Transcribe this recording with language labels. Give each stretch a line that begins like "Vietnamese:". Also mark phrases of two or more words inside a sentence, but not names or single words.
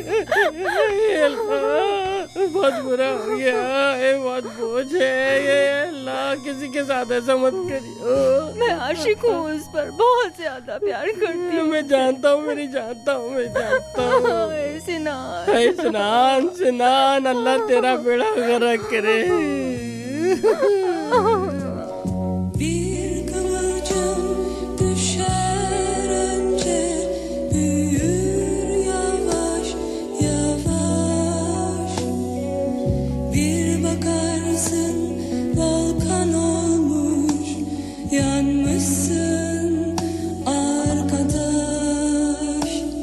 Hindi: अल्लाह, बहुत बुरा हो गया, ये बहुत बोझ है ये। अल्लाह, किसी के साथ ऐसा मत करियो। मैं आशिक हूँ उस पर, बहुत ज्यादा प्यार करती हूँ। मैं जानता हूँ, मैं जानता हूँ। सिनान, सिनान, सिनान, अल्लाह तेरा बेड़ा गर्क करे।
Turkish: Bir kıvılcım düşer önce, büyür yavaş yavaş. Bir bakarsın volkan olmuş, yanmışsın arkadaş.